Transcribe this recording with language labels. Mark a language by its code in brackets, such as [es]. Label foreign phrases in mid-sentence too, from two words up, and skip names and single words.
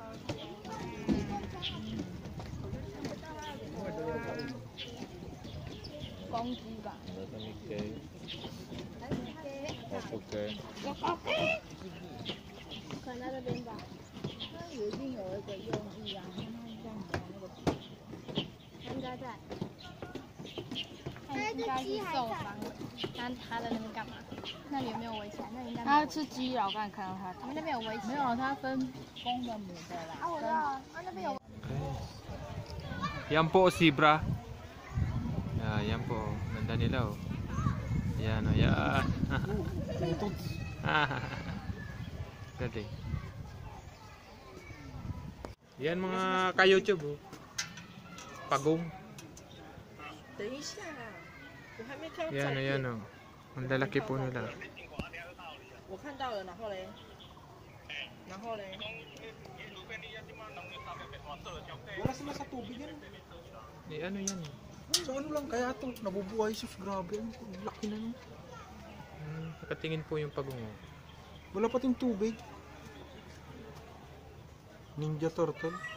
[zh] 可那边吧，那有一定有一个用意啊，看它这样磨那个皮，它应该在。它应该是受伤了，它的那边干嘛？那里有没有围起来？那应该。它吃鸡肉，我刚才看到它。你们那边有围起来？没有，它分公的母的啦。啊，我知道啊，那边有。 [tl] Yan po zebra. Yan po. Ganda nila, oh. Yan, oh. Yan. Galing. Yan mga ka-YouTube, oh. Pagong. Yan, yan, oh. Ang lalaki po nila. [zh] 我看到了，然后嘞，然后嘞。 [tl] Wala sila sa tubig yan. Ano yan? So ano lang kaya ito? Nabubuhay sus, grabe. Ang laki na nun. Nakatingin po yung pagungo. Wala pa ting tubig. Ninja turtle.